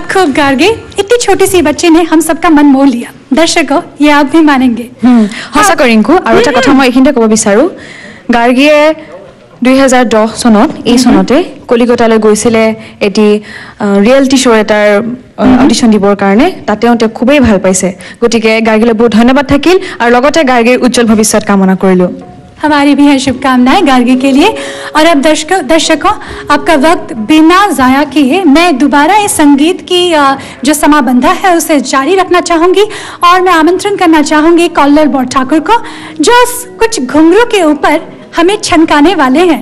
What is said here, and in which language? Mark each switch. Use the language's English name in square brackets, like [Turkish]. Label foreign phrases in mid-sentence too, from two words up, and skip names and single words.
[Hindi] गार्गे, इतनी छोटी सी बच्ची ने हम सबका मन मोह लिया। दर्शकों, ये आप भी मानेंगे। [Assamese] সঁচাকৈ ৰিংকু, আৰু এটা কথা মই এইখিনিতে ক'ব বিচাৰোঁ, গাৰ্গীয়ে 2010 চনত এই চনতে কলিকতালৈ গৈছিলে এটি [English] reality show' [Assamese] এটাৰ অডিশ্যন দিবৰ কাৰণে। তাতে তেওঁ খুবেই ভাল পাইছে। গতিকে গাৰ্গীলৈ বহুত ধন্যবাদ থাকিল আৰু লগতে গাৰ্গীৰ উজ্জ্বল ভৱিষ্যত কামনা কৰিলোঁ। [Hindi] हमारी भी है शुभकामनाएं गार्गी के लिए। और अब दर्शकों, आपका वक्त बिना जाया किए मैं दोबारा इस संगीत की जो समाबंधा है उसे जारी रखना चाहूंगी और मैं आमंत्रण करना चाहूंगी कल्लोल बौर ठाकुर को, जो कुछ घुंघरू के ऊपर हमें छनकाने वाले हैं।